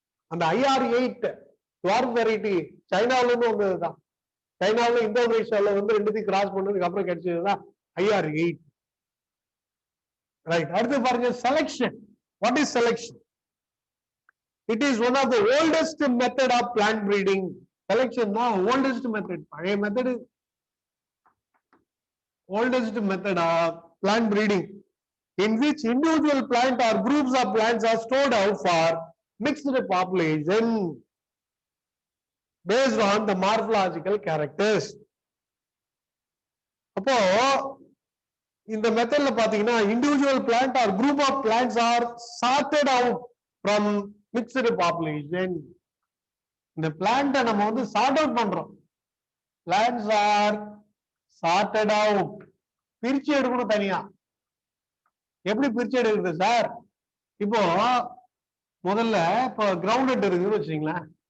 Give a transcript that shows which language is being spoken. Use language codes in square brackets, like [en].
[ta] அந்த IR8 dwarf variety சைனாவில இருந்து வந்ததுதான். சைனாவில் இந்தோனேஷியால வந்து ரெண்டுத்தையும் கிராஸ் பண்ணதுக்கு அப்புறம் கிடைச்சதுதான் IR8. ரைட். அடுத்து பாருங்க [en] Selection. What is selection? It is one of the oldest method of plant breeding. [ta] Selection தான் ஓல்டஸ்ட் மெத்தட். பழைய method, [en] oldest method of plant breeding in which individual plant or groups of plants are stored out for mixed population based on the morphological characters. [ta] அப்போ இந்த மெத்தட்ல பாத்தீங்கன்னா [en] individual plant or group of plants are sorted out from mixed population. [ta] இந்த பிளான்ட்டை நம்ம வந்து sort out பண்றோம். [en] plants are sorted out. [ta] பிரிச்சு எடுக்கணும் தனியா. எப்படி பிரிச்சு எடுக்கிறது சார்? இப்போ முதல்ல இப்போ கிரவுண்ட்நட் இருக்குன்னு வச்சுங்களேன்.